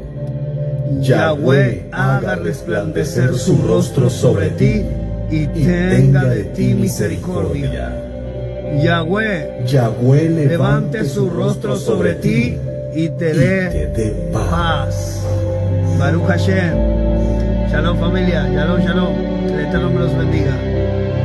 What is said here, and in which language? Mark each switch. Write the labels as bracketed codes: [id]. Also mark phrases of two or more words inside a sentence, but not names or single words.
[es] Yahweh haga resplandecer su rostro sobre ti y tenga de ti misericordia. Yahweh levante su rostro sobre ti y te dé paz. [he] ברוך השם. [es] Shalom familia, shalom, shalom. Que el Eterno me los bendiga.